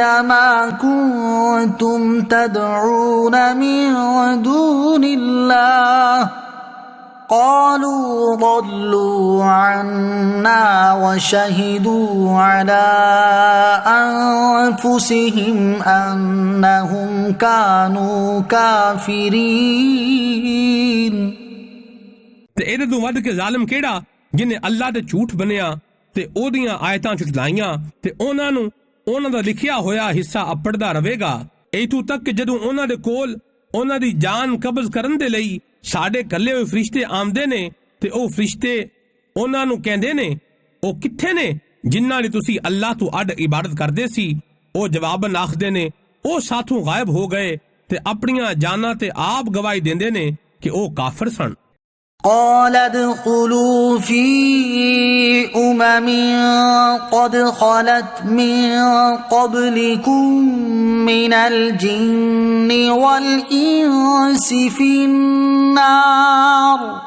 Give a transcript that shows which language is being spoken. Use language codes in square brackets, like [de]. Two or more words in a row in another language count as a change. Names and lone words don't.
[ar] ما كنتم تدعون من دون الله قالوا ضلوا عنا وشهدوا على أنفسهم أنهم كانوا كافرين۔ [pa] ਤੇ ਇਹਦੇ ਤੋਂ ਵੱਧ ਕੇ ਜ਼ਾਲਿਮ ਕਿਹੜਾ ਜਿਹਨੇ ਅੱਲਾ ਦੇ ਝੂਠ ਬਣਿਆ ਤੇ ਉਹਦੀਆਂ ਆਇਤਾਂ ਝੁਠਲਾਈਆਂ ਤੇ ਉਹਨਾਂ ਨੂੰ ਉਹਨਾਂ ਦਾ ਲਿਖਿਆ ਹੋਇਆ ਹਿੱਸਾ ਅਪੜਦਾ ਰਹੇਗਾ ਇਥੋਂ ਤੱਕ ਕਿ ਜਦੋਂ ਉਹਨਾਂ ਦੇ ਕੋਲ ਉਹਨਾਂ ਦੀ ਜਾਨ ਕਬਜ਼ ਕਰਨ ਦੇ ਲਈ ਸਾਡੇ ਕੱਲੇ ਹੋਏ ਫਰਿਸ਼ਤੇ ਆਮਦੇ ਨੇ ਤੇ ਉਹ ਫਰਿਸ਼ਤੇ ਉਹਨਾਂ ਨੂੰ ਕਹਿੰਦੇ ਨੇ, ਉਹ ਕਿੱਥੇ ਨੇ ਜਿਨ੍ਹਾਂ ਦੀ ਤੁਸੀਂ ਅੱਲਾਹ ਤੋਂ ਅੱਡ ਇਬਾਦਤ ਕਰਦੇ ਸੀ? ਉਹ ਜਵਾਬਨ ਆਖਦੇ ਨੇ, ਉਹ ਸਾਥੋਂ ਗਾਇਬ ਹੋ ਗਏ ਤੇ ਆਪਣੀਆਂ ਜਾਨਾਂ ਤੇ ਆਪ ਗਵਾਹੀ ਦਿੰਦੇ ਨੇ ਕਿ ਉਹ ਕਾਫਰ ਸਨ। [ar] قال ادخلوا في قد خلت من قبلكم من الجن والإنس في النار